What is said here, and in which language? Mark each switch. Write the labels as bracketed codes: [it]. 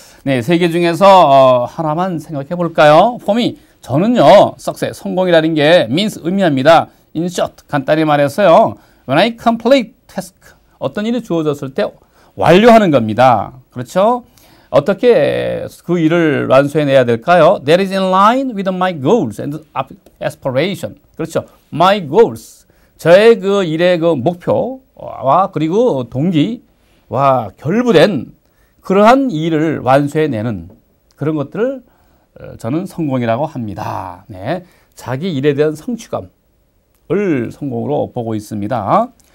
[ko] 네, 세 개 중에서 하나만 생각해 볼까요? [en] For me, [ko] 저는요, success, 성공이라는 게 [en] means [ko] 의미합니다. [en] In short, [ko] 간단히 말해서요, [en] when I complete task, [ko] 어떤 일이 주어졌을 때 완료하는 겁니다. 그렇죠? 어떻게 그 일을 완수해내야 될까요? [en] That is in line with my goals and aspiration. [ko] 그렇죠? [en] My goals. [ko] 저의 그 일의 그 목표와 그리고 동기와 결부된 그러한 일을 완수해내는 그런 것들을 저는 성공이라고 합니다. 네. 자기 일에 대한 성취감을 성공으로 보고 있습니다.